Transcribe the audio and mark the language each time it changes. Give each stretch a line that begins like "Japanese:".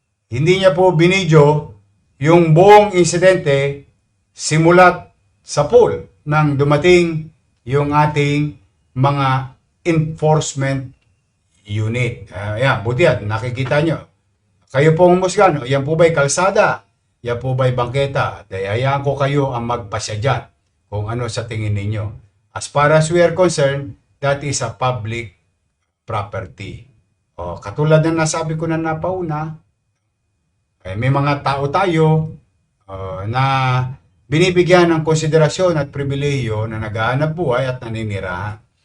Filipino: Hindi niya po binidyo yung buong insidente simulat sa pool nang dumating yung ating mga enforcement unit. Ayan, buti yan, nakikita nyo. Kayo pong humusga, no? Yan po ba'y kalsada? Yan po ba'y bangketa? Hayaan ko kayo ang magpasya dyan kung ano sa tingin ninyo.
English: As far as we are concerned, that is a public property.
Filipino: Katulad ng nasabi ko na napauna, may mga tao tayo na binibigyan ng konsiderasyon at pribilehiyo na naghahanap buhay at naninirahan.